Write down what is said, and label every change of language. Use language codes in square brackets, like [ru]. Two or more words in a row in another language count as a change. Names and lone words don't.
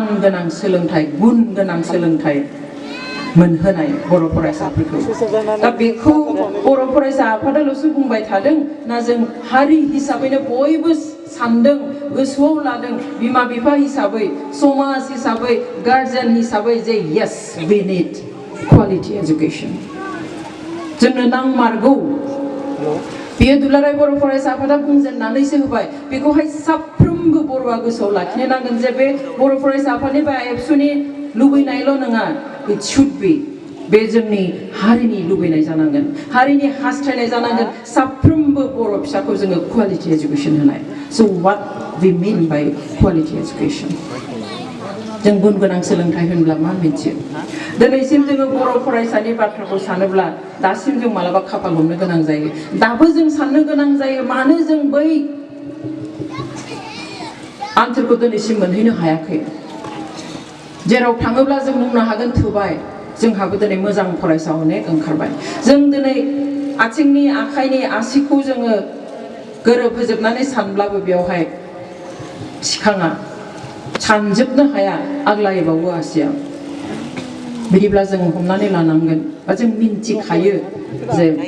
[brx] गोनां सोलोंथाइ गुन गोनां सोलोंथाइ मोनहोनाय बर' फरायसाफोरखौ दा बेखौ बर' फरायसा आफादाल'सो बुंबाय थादों ना जों हारि हिसाबैनो बयबो सानदों गोसोआव लादों बिमा बिफा हिसाबै समाज हिसाबै गार्जेन हिसाबै जे [en] yes we need quality education [brx] जोंनो नांमारगौ बेयो दुलाराय बर' फरायसा आफादा बुंजेननानैसो होबाय बेखौहाय साफ्रोमबो बर'आ गोसोआव लाखिनो नांगोन जे बे बर' फरायसा आफादनि बा एबसुनि लुबैनायल' नङा [en] it should be [brx] बे जोंनि हारिनि लुबैनाय जानांगोन हारिनि हास्थायनाय जानांगोन साफ्रोमबो बर' फिसाखौ जोङो [en] quality education [brx] होनाय [en] so what we mean by quality education [brx] जों गुन गोनां सोलोंथाइ होनब्ला मा मिथियो दिनैसिम जोङो बर' फरायसानि बाथ्राखौ सानोब्ला दासिम जों मालाबा खाफाल हमनो गोनां जायो दाबो जों साननो गोनां जायो मानो जों बै आनसारखौ दिनैसिम मोनहैनो हायाखै जेराव थाङोब्ला जों बुंनो हागोन थोबाय जोंहाबो दिनै मोजां फरायसा अनेक ओंखारबाय जों दिनै आथिंनि आखाइनि आसिखौ जोङो गोरोबहोजोबनानै सानब्लाबो बेवहाय सिखाङा सानजोबनो हाया आग्लायबावो आसिया बिदिब्ला जों हमनानै लानांगोन बा जों मिन्थिखायो जे